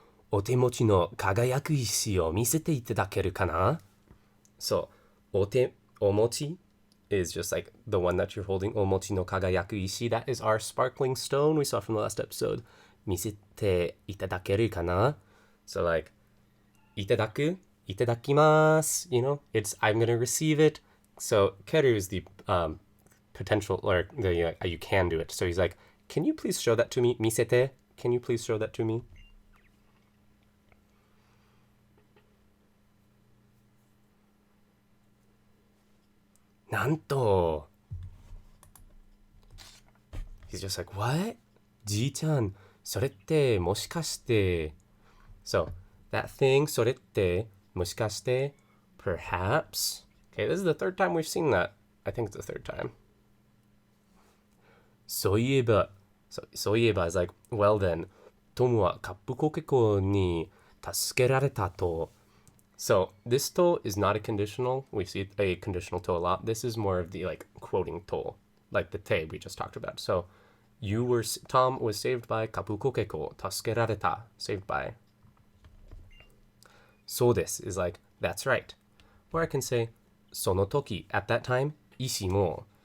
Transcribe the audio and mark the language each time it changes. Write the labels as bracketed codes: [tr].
[ja] お手持ちの輝く石を見せていただけるかな? [en] So, お持ち is just like the one that you're holding. [ja] お持ちの輝く石, [en] that is our sparkling stone we saw from the last episode. [ja] 見せていただけるかな? [en] So like, いただく, いただきます, you know? It's, I'm gonna receive it. So, keru is the potential, or the you can do it. So he's like, can you please show that to me? 見せて, can you please show that to me? [ja] Nanto. [en] He's just like, what? Ji-chan, [ja] それってもしかして. [en] So, that thing, それってもしかして perhaps. Okay, this is the third time we've seen that. I think it's the third time. そういえば is like, well then, [ja] トムはカップコケコに助けられたと. [en] So, this to is not a conditional. We see a conditional to a lot. This is more of the, like, quoting to. like the te we just talked about. So Tom was saved by kapukokeko, tasukerareta, saved by. So this is like, that's right. Or I can say, [ja] sonotoki, [en] at that time, ishi mo.